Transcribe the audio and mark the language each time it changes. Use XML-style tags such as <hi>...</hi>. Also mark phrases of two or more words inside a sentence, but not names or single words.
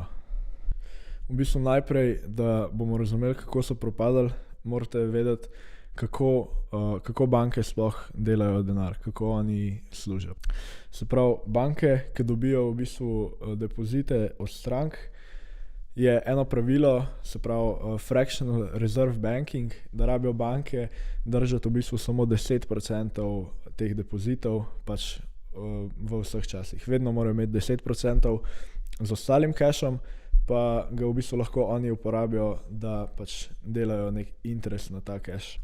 <sl>V bistvu najprej, da bomo razumeli, kako so propadali, morate vedeti, kako banke sploh delajo denar, kako oni služijo. Se pravi, banke, ki dobijo v bistvu depozite od strank, je eno pravilo, se pravi</sl> <en>fractional reserve banking,</en> <sl>da rabijo banke držati v bistvu samo 10% teh depozitov pač v vseh časih. Vedno morajo imeti 10% z ostalim cashom, pa ga v bistvu lahko oni uporabijo, da pač delajo nek interes na ta cash.</sl>